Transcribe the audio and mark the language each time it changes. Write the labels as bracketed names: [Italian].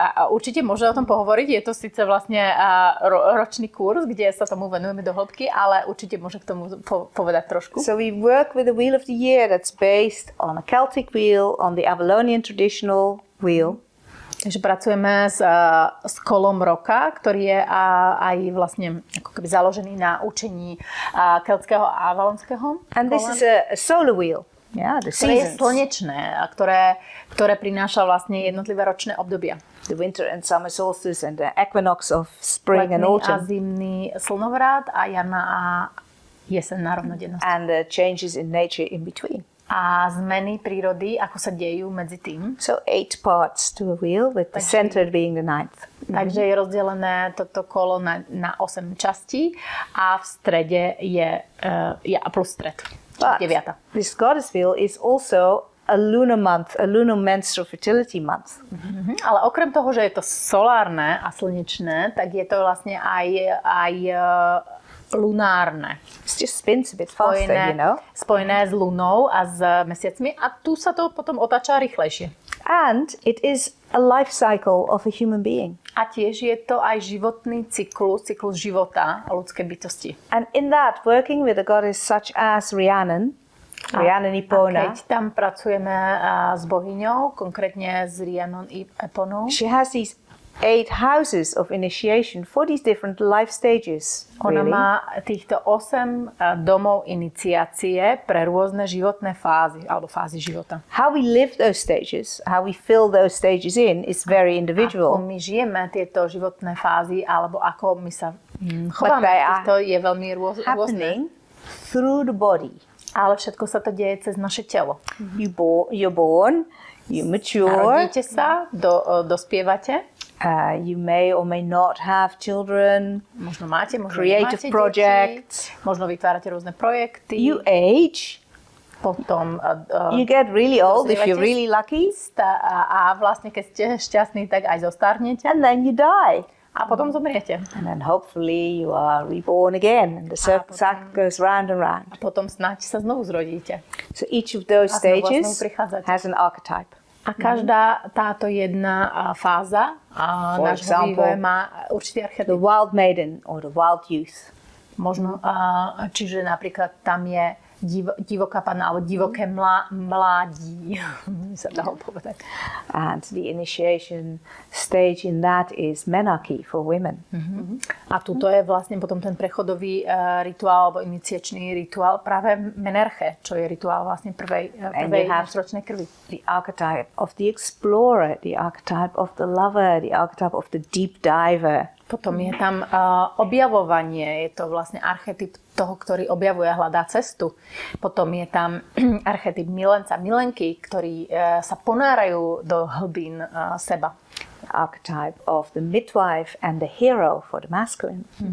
[Slovak] Určite môže o tom pohovoriť. Je to síce vlastne ročný kurz, kde sa tomu venujeme do hĺbky, ale určite môže k tomu povedať trošku. [English] So we work with the wheel of the year that's based on a Celtic wheel, on the Avalonian traditional wheel. [Slovak] Takže pracujeme s kolom roka, ktorý je aj vlastne ako keby založený na učení keltského a avalonského. [English] And this is a solar wheel. Yeah, the [Slovak] Ktoré je [English] seasons. [Slovak] slnečné a ktoré prináša vlastne jednotlivé ročné obdobia. [English] The winter and summer solstice and the equinox of spring and [Slovak] Letný a [English] autumn. [Slovak] zimný slnovrat a jarná a jesenná rovnodennosť. [English] And the changes in nature in between. [Slovak] A zmeny prírody, ako sa dejú medzi tým. [English] So 8 parts to a wheel, with the center being the 9th. [Slovak] Takže je rozdelené toto kolo na 8 častí a v strede je plus stred. [English] But 9. this goddess wheel is also a lunar month, a lunar menstrual fertility month. [Slovak] Ale okrem toho, že je to solárne a slnečné, tak je to vlastne aj lunárne. [English] It just spins a bit faster, you know. [Slovak] Spojené s lunou a s mesiacmi a tu sa to potom otáča rýchlejšie. [English] And it is a life cycle of a human being. [Slovak] A tiež je to aj životný cyklus života ľudskej bytosti. [English] And in that, working with a goddess such as Rhiannon Ipona, [Slovak] keď tam pracujeme s bohyňou, konkrétne s Rhiannon Iponou, [English] she has these 8 houses of initiation for these different life stages. [Slovak] Ona má týchto 8 domov iniciácie pre rôzne životné fázy, alebo fázy života. [English] How we live those stages, how we fill those stages in is very individual. [Slovak] Ako my žijeme tieto životné fázy, alebo ako my sa chováme, to je veľmi rôzne. [English] Through the body. [Slovak] Ale všetko sa to deje cez naše telo. [English] You're born, you mature. [Slovak] Narodíte sa, dospievate. [English] You may or may not have children. [Slovak] Možno máte, možno [English] creative [Slovak] nemáte [English] projects. [Slovak] Deti. Možno vytvárate rôzne projekty. [English] You age. [Slovak] Potom [English] you get really old if you're really lucky. [Slovak] A vlastne keď ste šťastní, tak aj zostarnete. [English] And then you die. [Slovak] A potom zomriete. [English] And then hopefully you are reborn again. And the cycle goes round and round. [Slovak] A potom snáď sa znovu zrodíte. [English] So each of those stages has an archetype. [Slovak] A každá táto jedna fáza nášho vývoja má určitý archetyp. [English] The wild maiden or the wild youth. [Slovak] Možno, čiže napríklad tam je divoká panna alebo divoké mládí, sa dalo povedať. [English] And the initiation stage in that is menarche for women. [Slovak] A tuto je vlastne potom ten prechodový rituál alebo iniciačný rituál práve menerche, čo je rituál vlastne prvej menštruačnej krvi. [English] The archetype of the explorer, the archetype of the lover, the archetype of the deep diver. [Slovak] Potom je tam objavovanie, je to vlastne archetyp toho, ktorý objavuje a hľadá cestu. Potom je tam archetyp milenca, milenky, ktorí sa ponárajú do hlbín seba. [English] The archetype of the midwife and the hero for the masculine.